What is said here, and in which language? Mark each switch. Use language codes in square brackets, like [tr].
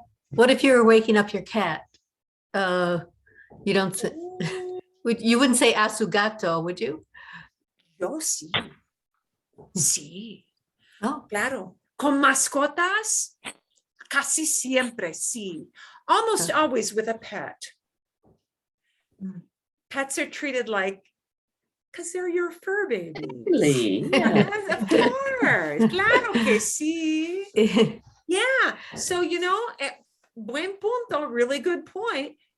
[en] What if you were waking up your cat? You don't say, you wouldn't say [es] a su gato, [en] would you? [es] Yo sí. Sí. Oh, Claro. Con mascotas, casi siempre, sí. [en] Almost always with a pet. Pets are treated like, because they're your fur babies. Really? Yes, of course. [es] Claro que sí. [en] Yeah. So, [es] buen punto, [en] really good point.